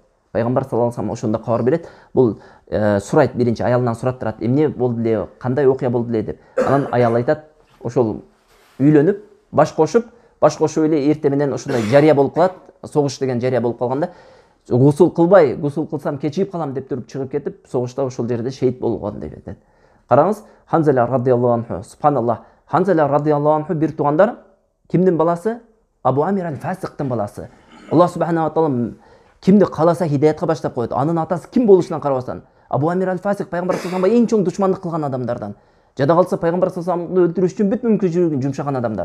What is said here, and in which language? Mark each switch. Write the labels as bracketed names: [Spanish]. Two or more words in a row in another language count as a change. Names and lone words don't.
[Kyrgyz] Пайгамбар [Arabic] صلى الله عليه وسلم [Kyrgyz] ошондо кабар берет. Бул сурайт, биринчи аялынан сураттырат, эмне болду эле, кандай окуя болду эле деп. Анан аял айтат, ошол үйлөнүп, баш кошуп эле эрте менен ушундай жарыя болуп калат, согуш деген жарыя болуп калганда, гусул кылсам кечигип калам деп туруп чыгып кетип, согушта ошол жерде шейит болгон деп айтат. Караңыз, Ханзала [Arabic] رضي الله عنه, [Kyrgyz] субханаллах, Ханзала [Arabic] رضي الله عنه [Kyrgyz] бир туугандар кимдин баласы? Абу Амир аль-Фасиктин баласы. Аллах [Arabic] سبحانه تعالى [Kyrgyz] кимди кааласа хидаятка баштап коет. Анын атасы ким болушунан карабастан, Абу Амир аль-Фасик пайгамбар [Arabic] صلى الله عليه [Kyrgyz] эң чоң душмандык кылган адамдардан. Жада калса пайгамбар [Arabic] صلى الله عليه [Kyrgyz] өлтүрүш үчүн бүт мүмкүнчүлүгүн жумшаган адамдар.